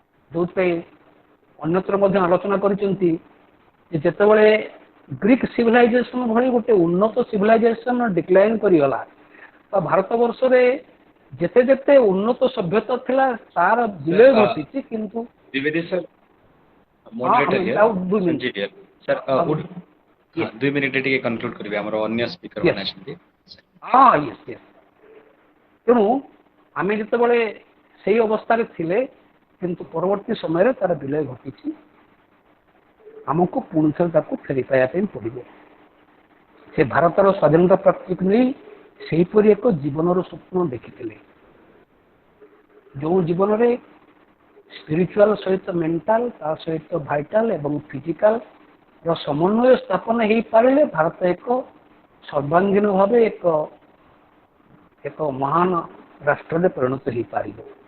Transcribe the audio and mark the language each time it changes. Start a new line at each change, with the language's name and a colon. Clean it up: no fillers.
Odia: ଯୋଉଥିପାଇଁ ଅନ୍ୟତ୍ର ମଧ୍ୟ ଆଲୋଚନା କରିଛନ୍ତି ଯେ ଯେତେବେଳେ ଗ୍ରୀକ୍ ସିଭିଲାଇଜେସନ ଭଳି ଗୋଟେ ଉନ୍ନତ ସିଭିଲାଇଜେସନ ଡିକ୍ଲାଇନ୍ କରିଗଲା, ତ ଭାରତବର୍ଷରେ ଯେତେ ଯେତେ ଉନ୍ନତ ସଭ୍ୟତା ଥିଲା ତାର ବିଲୟ ଘଟିଛି। କିନ୍ତୁ
English: Dwivedi sir, moderator here, Sanjeev here. Sir, would 2 minute
Odia: ଟିକେ conclude କରିବେ, ଆମର ଅନ୍ୟ ସ୍ପିକର ମାନେ ଅଛନ୍ତି। ତେଣୁ ଆମେ ଯେତେବେଳେ ସେଇ ଅବସ୍ଥାରେ ଥିଲେ କିନ୍ତୁ ପରବର୍ତ୍ତୀ ସମୟରେ ତାର ବିଲୟ ଘଟିଛି। ଆମକୁ ପୁଣି ଥରେ ତାକୁ ଫେରି ପାଇବା ପାଇଁ ପଡ଼ିବ। ସେ ଭାରତର ସ୍ୱାଧୀନତା ପ୍ରାପ୍ତିକୁ ନେଇ ସେହିପରି ଏକ ଜୀବନର ସ୍ୱପ୍ନ ଦେଖିଥିଲେ, ଯେଉଁ ଜୀବନରେ ସ୍ପିରିଚୁଆଲ ସହିତ ମେଣ୍ଟାଲ, ତା ସହିତ ଭାଇଟାଲ ଏବଂ ଫିଜିକାଲ ର ସମନ୍ୱୟ ସ୍ଥାପନ ହେଇପାରିଲେ ଭାରତ ଏକ ସର୍ବାଙ୍ଗୀନ ଭାବେ ଏକ ମହାନ ରାଷ୍ଟ୍ରରେ ପରିଣତ ହେଇପାରିବ।